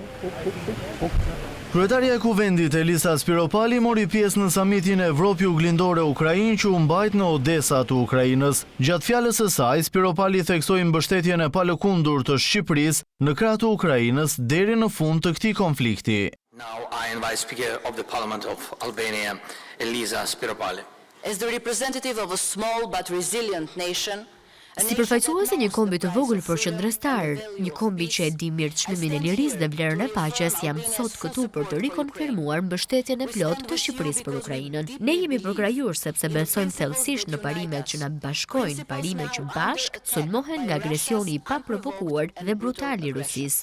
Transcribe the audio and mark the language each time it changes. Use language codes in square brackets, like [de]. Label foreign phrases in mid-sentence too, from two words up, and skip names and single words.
[sq] Kryetaria e Kuvendit Elisa Spiropali mori pjesë në samitin Evropi Juglindore Ukrainë që u mbajt në Odesa të Ukrainës. Gjatë fjalës së saj, Spiropali theksoi mbështetjen e palëkundur të Shqipërisë në krah të Ukrainës deri në fund të këtij konflikti. [en] Now I invite Speaker of the Parliament of Albania, Elisa Spiropali. As the representative of a small but resilient nation, [sq] Si përfaqësuese një kombi të vogël por qëndrëstar, një kombi që e di mirë çmimin e lirisë dhe vlerën e paqes, jam sot këtu për të rikonfirmuar mbështetjen e plotë të Shqipërisë për Ukrainën. Ne jemi përkrahur sepse besojmë thellësisht në parimet që na bashkojnë, parimet që bashk sulmohen nga agresioni i paprovokuar dhe brutal i Rusisë.